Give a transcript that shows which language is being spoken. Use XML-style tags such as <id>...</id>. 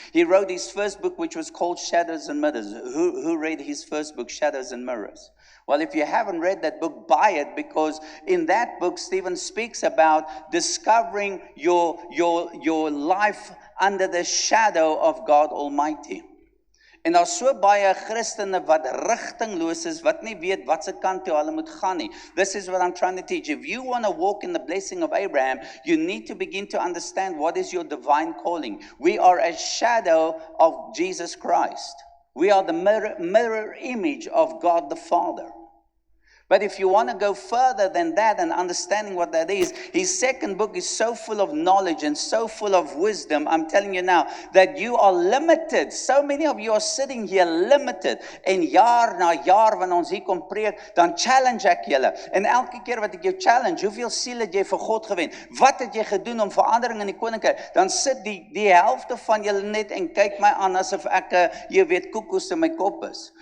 <en>He wrote his first book, which was called Shadows and Mirrors. Who read his first book, Shadows and Mirrors? Well, if you haven't read that book, buy it, because in that book, Stephen speaks about discovering your life under the shadow of God Almighty.</en> <af>En daar's so baie Christene wat rigtingloos is, wat nie weet wat se kant toe hulle moet gaan nie.</af> <en>This is what I'm trying to teach. If you want to walk in the blessing of Abraham, you need to begin to understand what is your divine calling. We are a shadow of Jesus Christ. We are the mirror image of God the Father. But if you want to go further than that and understanding what that is, his second book is so full of knowledge and so full of wisdom. I'm telling you now that you are limited. So many of you are sitting here limited.</en> <af>En jaar na jaar wanneer ons hier kom preek, dan challenge ek julle. En elke keer wat ek jou challenge, hoeveel siele het jy vir God gewen? Wat het jy gedoen om verandering in die koninkryk? Dan sit die helfte van julle net en kyk my aan asof ek jy weet koekoes in my kop is.</af>